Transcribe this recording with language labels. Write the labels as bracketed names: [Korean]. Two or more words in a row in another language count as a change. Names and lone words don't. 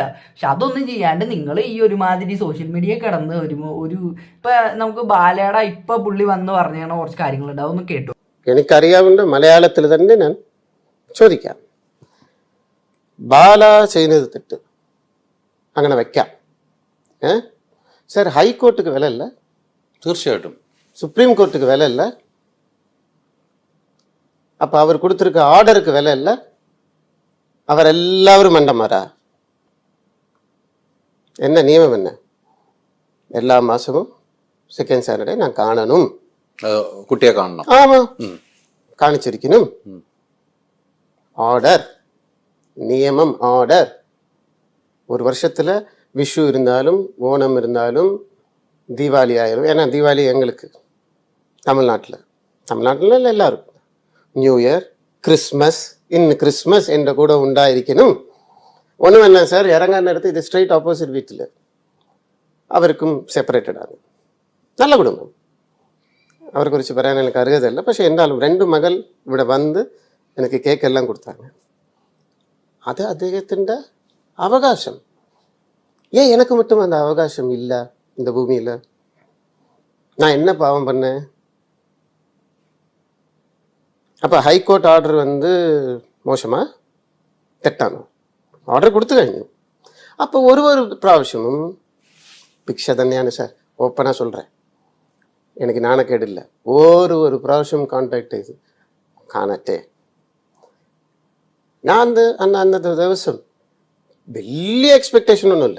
[Malayalam] പക്ഷെ അതൊന്നും ചെയ്യാണ്ട് നിങ്ങൾ ഈ ഒരുമാതിരി [English] social media [Malayalam] കിടന്ന് ഒരു ഇപ്പം നമുക്ക് ബാലയുടെ ഇപ്പം പുള്ളി വന്ന് പറഞ്ഞ കുറച്ച് കാര്യങ്ങളുണ്ട്, അതൊന്ന് കേട്ടു. എനിക്കറിയാവുന്ന മലയാളത്തിൽ തന്നെ ഞാൻ ചോദിക്കാം. ബാല ചെയ്യുന്നത് തെറ്റ്, അങ്ങനെ വെക്കാം. സാർ, ഹൈക്കോർട്ടുക്ക് വിലല്ല, തീർച്ചയായിട്ടും [Tamil] സുപ്രീം കോർட்டுக்கு விலை இல்லை. அப்போ அவர் கொடுத்துருக்க ஆர்டருக்கு விலை இல்லை. அவர் எல்லாரும் மண்டமாரா? என்ன நியமம் என்ன? எல்லா மாசமும் [English] second Saturday [Tamil] நான் കാണണം, [Malayalam] കുട്ടിയെ കാണണം. ആമാ, കാണിച്ചിരിക്കണം. ഓർഡർ, നിയമം, ഓർഡർ. [Tamil] ஒரு வருஷத்துல விஷு இருந்தாலும் ஓணம் இருந்தாலும் தீபாவளி ஆயிரும். ஏன்னா தீபாவளி எங்களுக்கு தமிழ்நாட்டில் எல்லாரும் [English] new year, [Tamil] கிறிஸ்மஸ், கிறிஸ்மஸ் என்ற கூட ഉണ്ടായിരിക്കണം. [Malayalam] ഒന്നും വേണ്ട സാർ, ഇറങ്ങാനടുത്ത് ഇത് [English] straight opposite [Malayalam] വീട്ടിൽ അവർക്കും സെപ്പറേറ്റഡ് ആണ്. നല്ല കുടുംബം, അവരെക്കുറിച്ച് പറയാൻ എനിക്ക് അറിയതല്ല. പക്ഷെ എന്തായാലും 2 മകൾ ഇവിടെ വന്ന് എനിക്ക് കേക്കെല്ലാം കൊടുത്താங்க. അത് അദ്ദേഹത്തിൻ്റെ അവകാശം. [Tamil] எனக்கு மட்டும் அந்த அவகாசம் இல்லை இந்த பூமியில்? நான் என்ன பாவம் பண்ணேன்? அப்போ [English] High Court order [Tamil] மோசமா തെറ്റാണോ? [Malayalam] ഓർഡർ കൊടുത്തു കഴിഞ്ഞു. അപ്പോൾ ഒരു പ്രാവശ്യവും ഭിക്ഷ തന്നെയാണ് സാർ, ഓപ്പണാ சொல்கிறேன். എനിക്ക് നാണക്കേടില്ല. ഒരു പ്രാവശ്യം കോണ്ടാക്ട് ചെയ്ത് കാണട്ടെ. ഞാൻ അന്നത്തെ ദിവസം വലിയ എക്സ്പെക്ടേഷൻ ഒന്നുമില്ല.